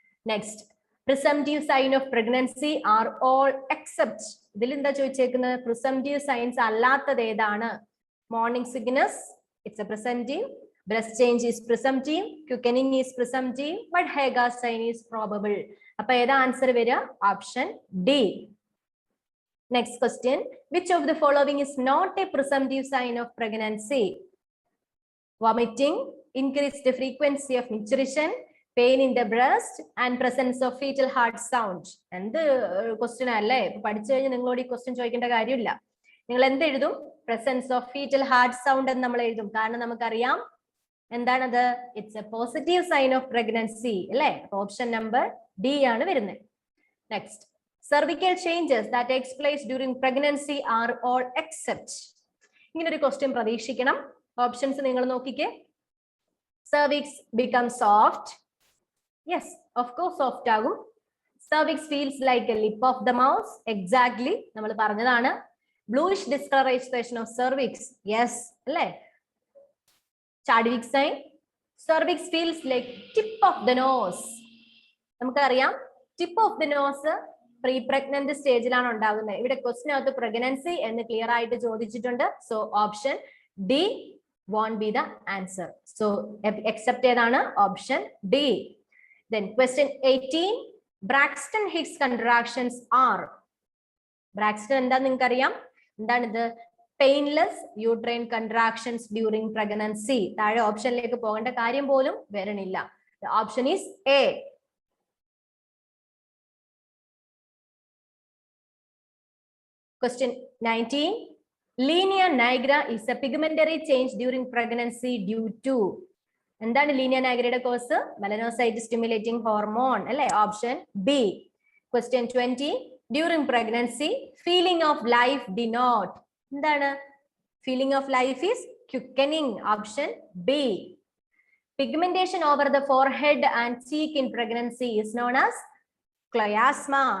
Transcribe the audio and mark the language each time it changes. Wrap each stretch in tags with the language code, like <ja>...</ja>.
<en>Next, presumptive sign of pregnancy are all except.</en> <ml>ഇതിൽ എന്താ ചോദിച്ചേക്കുന്നത്?</ml> <en>presumptive signs അല്ലാത്തത് ഏതാണ്? Morning sickness, it's a presumptive. Breast change is presumptive. Quickening is presumptive. But Hagar's sign is probable.</en> <ml>Appa eda answer vara?</ml> <en>Option D. Next question. Which of the following is not a presumptive sign of pregnancy? Vomiting, increased frequency of micturition, pain in the breast, and presence of fetal heart sound.</en> <ml>And the question alle പഠിച്ചു കഴിഞ്ഞാൽ നിങ്ങളോട് ഈ question ചോദിക്കേണ്ട കാര്യമില്ല. നിങ്ങൾ എന്ത് എഴുതും? Presence of foetal heart sound എന്ന് നമ്മൾ എഴുതും. കാരണം നമുക്കറിയാം എന്താണത്?</ml> <en>It's a positive sign of pregnancy അല്ലേ? Option number D ആണ് വരുന്നത്. Next, cervical changes that takes place during pregnancy are all except.</en> <ml>ഇങ്ങനെ ഒരു ക്വസ്റ്റ്യൻ പ്രതീക്ഷിക്കണം.</ml> <en>Options നിങ്ങൾ നോക്കിക്കേ. cervix becomes soft. Yes, of course soft ആകും. cervix feels like a lip of the mouse.</en> <ml>Exactly, നമ്മൾ പറഞ്ഞതാണ്.</ml> <en>bluish discoloration of cervix. Yes, അല്ലേ? Chadwick sign. cervix feels like tip of the nose.</en> <ml>നമുക്കറിയാം tip of the nose pre pregnant സ്റ്റേജിലാണ് ഉണ്ടാകുന്നത്. ഇവിടെ question അകത്ത് pregnancy എന്ന് clear ആയിട്ട് ചോദിച്ചിട്ടുണ്ട്.</ml> <en>So option D won't be the answer. So accept ഏതാണ്? Option D. Then question 18. Braxton Hicks contractions are. Braxton</en> <ml>എന്താ നിങ്ങൾക്ക് അറിയാം? എന്താണിത്?</ml> <en>Painless uterine contractions during pregnancy.</en> <ml>താഴെ ഓപ്ഷനിലേക്ക് പോകേണ്ട കാര്യം പോലും വരണില്ല.</ml> <en>The option is A. Question 19. Linea nigra is a pigmentary change during pregnancy due to.</en> <ml>എന്താണ് Linea നൈഗ്രയുടെ cos?</ml> <en>Melanocyte stimulating hormone അല്ലെ? Option B. Question 20. During pregnancy, feeling of life denote. എന്താണ്? Feeling of life is quickening. Option B. Pigmentation over the forehead and cheek in pregnancy is known as chloasma.</en>